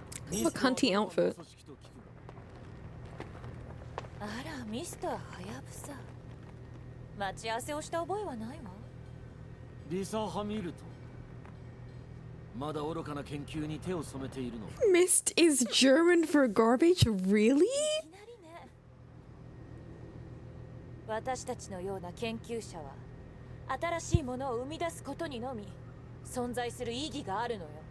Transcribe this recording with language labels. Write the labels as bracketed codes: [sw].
[en] look, hunty outfit. [ja] あら、ミスターハヤブサ。待ち合わせをした覚えはないわ。リサ・ハミルトン。まだ愚かな研究に手を染めているの。 [en] Mist is German for garbage? Really? [ja] いきなりね。私たちのような研究者は新しいものを生み出すことにのみ存在する意義があるのよ。